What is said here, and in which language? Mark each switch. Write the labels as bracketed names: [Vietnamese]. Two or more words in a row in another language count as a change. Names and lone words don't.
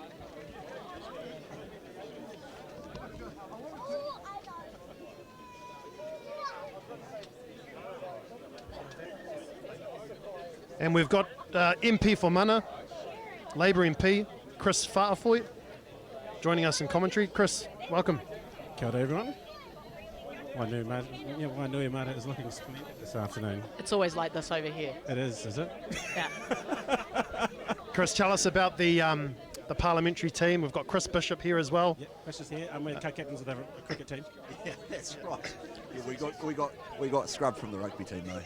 [English] And we've got MP for Mana, Labour MP, Chris Whaafoy, joining us in commentary. Chris, welcome. [Māori] Kia ora [English] everyone. Wainui Mata is looking splendid this afternoon. It's always like this over here. It is it? Yeah. Chris, tell us about the Parliamentary team. We've got Chris Bishop here as well. Yep, Chris is here. I'm one of the co-captains of the cricket team. Yeah, that's right. Yeah, we got scrubbed from the rugby team though.